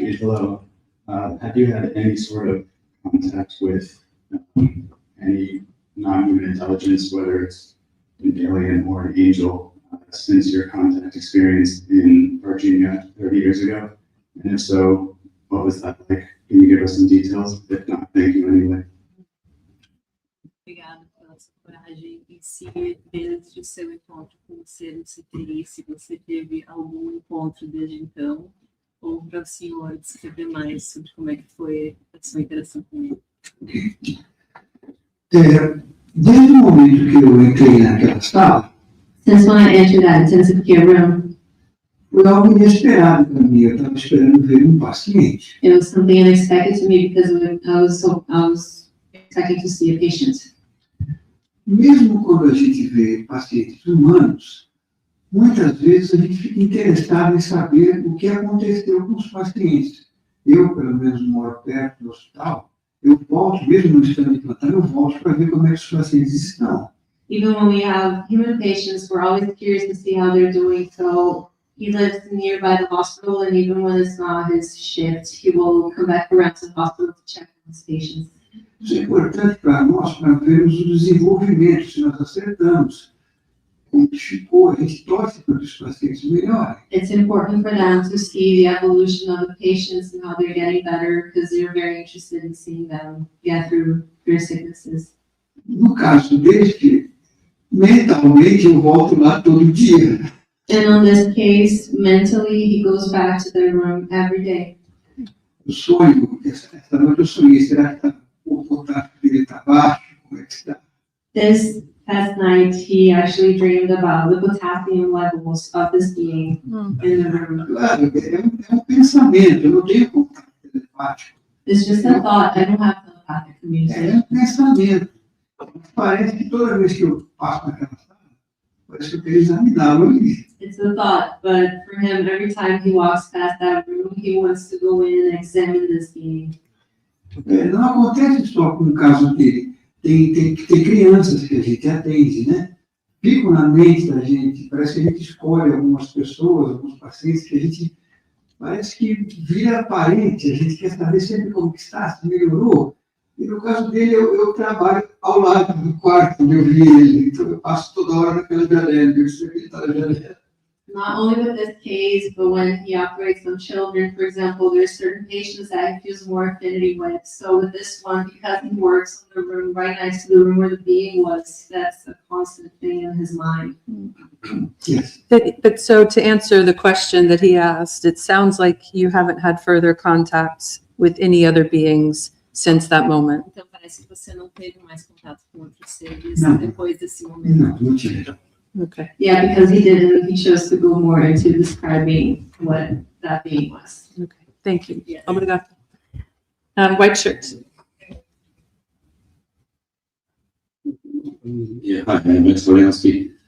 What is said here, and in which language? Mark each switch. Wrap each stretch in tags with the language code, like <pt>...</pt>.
<en>Italo, have you had any sort of contact with any non-human intelligence, whether it's an alien or an angel, since your contact experience in Varginha 30 years ago? And if so, what was that like? Can you give us some details? If not, thank you anyway.</en> <pt>Obrigada pela sua coragem. E se desde o seu encontro com o ser no CTI, se você teve algum encontro desde então, ou para o senhor descrever mais sobre como é que foi a sua interação com ele. Desde o momento que eu entrei naquela sala,</pt> <en>Since when I entered that intensive care room,</en> <pt>foi algo inesperado para mim. Eu estava esperando ver um paciente.</pt> <en>it was something unexpected to me because I was expecting to see a patient.</en> <pt>Mesmo quando a gente vê pacientes humanos, muitas vezes a gente fica interessado em saber o que aconteceu com os pacientes. Eu, pelo menos, moro perto do hospital. Eu volto, mesmo não estando em plantão, eu volto para ver como é que os pacientes estão.</pt> <en>Even when we have human patients, we're always curious to see how they're doing. So he lives nearby the hospital, and even when it's not his shift, he will come back around to the hospital to check on his patients.</en> <pt>Isso é importante para nós, para vermos o desenvolvimento, se nós acertamos. Como ficou, a gente torce para que os pacientes melhorem.</pt> <en>It's important for them to see the evolution of the patients and how they're getting better, because they're very interested in seeing them get through their sicknesses.</en> <pt>No caso deste, mentalmente eu volto lá todo dia.</pt> <en>And on this case, mentally, he goes back to the room every day.</en> <pt>Eu sonho, essa noite eu sonhei, será que o contato dele está baixo? Como é que está?</pt> <en>This past night, he actually dreamed about the potassium levels of this being in the room.</en> <pt>Claro, é pensamento, eu não tenho contato telepático.</pt> <en>It's just a thought. I don't have telepathic</en> <pt>É</pt> <en>communication.</en> <pt>pensamento. Parece que toda vez que eu passo naquela sala, parece que eu quero examiná-lo ali.</pt> <en>It's a thought, but for him, every time he walks past that room, he wants to go in and examine this being.</en> <pt>Não acontece só com o caso dele. Tem crianças que a gente atende, né? Ficam na mente da gente, parece que a gente escolhe algumas pessoas, alguns pacientes que a gente parece que vira parente, a gente quer saber sempre como que está, se melhorou. E no caso dele, eu trabalho ao lado do quarto onde eu vi ele, então eu passo toda hora naquela janela, eu sei que ele está na janela.</pt> <en>Not only with this case, but when he operates on children, for example, there's certain patients that he feels more affinity with. So with this one, because he works in the room right next to the room where the being was, that's a constant thing in his mind. Yes. But so to answer the question that he asked, it sounds like you haven't had further contacts with any other beings since that moment.</en> <pt>Então parece que você não teve mais contato com outros seres Não. depois desse momento. Não tive.</pt> <en>Okay. Yeah, because he didn't, he chose to go more into describing what that being was. Okay. Thank you. Yes.</en> <pt>Obrigado.</pt> <en>White shirt. Yeah, hi, I'm Max Valencia.</en>